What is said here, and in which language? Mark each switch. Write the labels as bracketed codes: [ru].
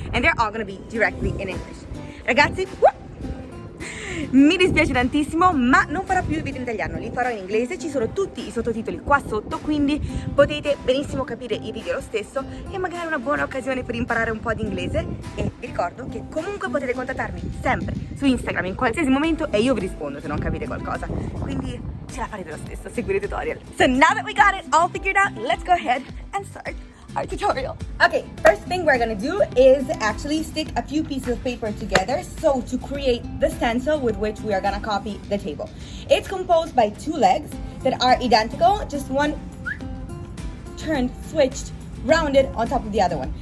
[en] And they're all gonna be directly in English. [it] Ragazzi, mi dispiace tantissimo, ma non farò più i video in italiano, li farò in inglese. Ci sono tutti i sottotitoli qua sotto, quindi potete benissimo capire i video lo stesso e magari è una buona occasione per imparare un po' di inglese. E vi ricordo che comunque potete contattarmi sempre su Instagram in qualsiasi momento e io vi rispondo se non capite qualcosa, quindi ce la farete lo stesso, seguite il tutorial. [en] So now that we got it all figured out, let's go ahead and start our tutorial. Okay, first thing we're gonna do is actually stick a few pieces of paper together so to create the stencil with which we are gonna copy the table. It's composed by two legs that are identical, just one turned, switched, rounded on top of the other one.